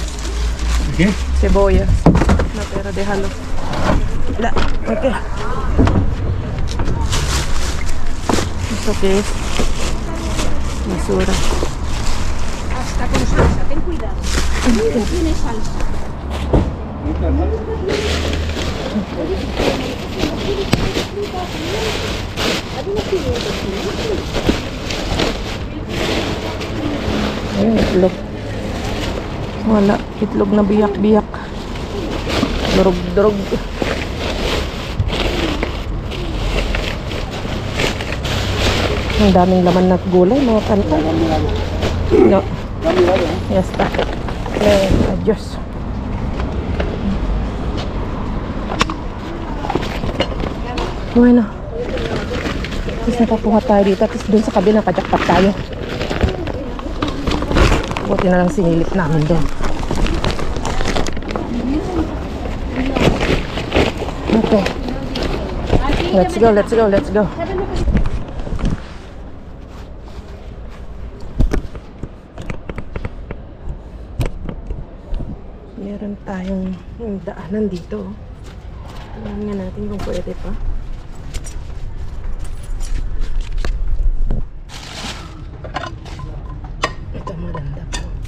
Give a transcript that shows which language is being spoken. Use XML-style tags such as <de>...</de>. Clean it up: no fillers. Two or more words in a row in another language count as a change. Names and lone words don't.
<es>¿Qué? Cebollas. No, pero déjalo. Ok. ¿Eso qué es? Basura. Hasta con salsa, ten cuidado. Tiene salsa.</es> <tl>Ayun, itlog. Wala. Itlog na biyak-biyak. Durog-durog. Ang daming laman na gulay, mga kanta.</tl> <es>No. Ya está. Adios. Bueno.</es> <tl>Tapos napapuha tayo dito. Tapos dun sa kabila, kajakpat tayo. Buti na lang sinilip namin doon.</tl> <en>Okay. Let's go, let's go, let's go.</en> <tl>Meron tayong daanan dito. Tingnan nga natin kung pwede pa. Ito maganda po.</tl>